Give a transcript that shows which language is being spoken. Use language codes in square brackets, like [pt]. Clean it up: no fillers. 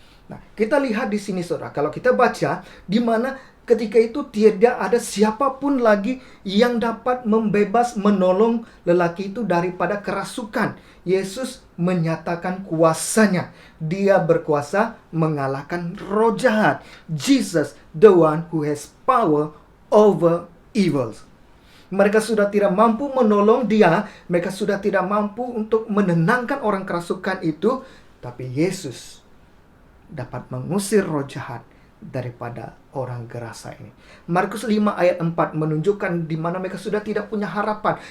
[ms] Nah, kita lihat di sini saudara, kalau kita baca di mana ketika itu tidak ada siapapun lagi yang dapat menolong lelaki itu daripada kerasukan. Yesus menyatakan kuasanya. Dia berkuasa mengalahkan roh jahat. [en] Jesus, the one who has power over evils. [ms] Mereka sudah tidak mampu menolong dia. Mereka sudah tidak mampu untuk menenangkan orang kerasukan itu. Tapi Yesus dapat mengusir roh jahat daripada orang Gerasa ini. Markus 5 ayat 4 menunjukkan di mana mereka sudah tidak punya harapan.